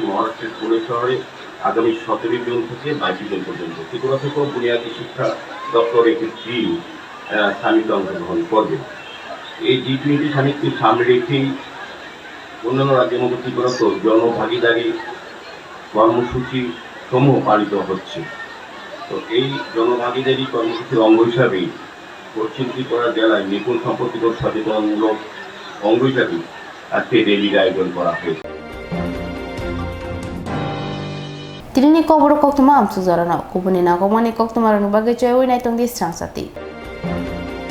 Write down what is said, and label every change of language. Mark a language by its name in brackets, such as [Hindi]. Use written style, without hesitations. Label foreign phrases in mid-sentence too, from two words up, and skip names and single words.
[Bangla] মহারাষ্ট্রের পুনে শহরে আগামী 17 জুন থেকে 22 জুন পর্যন্ত ত্রিপুরা থেকেও বুনিয়াদী শিক্ষা দপ্তর একটি টিম সামিটে অংশগ্রহণ করবে এই G20 সামিটকে সামনে রেখেই অন্যান্য রাজ্যের মতো ত্রিপুরাতেও জনভাগিদারি কর্মসূচি সমূহ পালিত হচ্ছে তো এই জনভাগিদারি কর্মসূচির অঙ্গ হিসাবেই পশ্চিম ত্রিপুরা জেলায় নিপুণ সম্পর্কিত সচেতনমূলক অঙ্গ হিসাবে আজকে র্যালির আয়োজন করা হয়েছে [Kok Borok] Tirini Kokborok Koktwma amsuk zarana kubuni nagomani Koktwma rang bagai choy wai nai tong di Swrangchati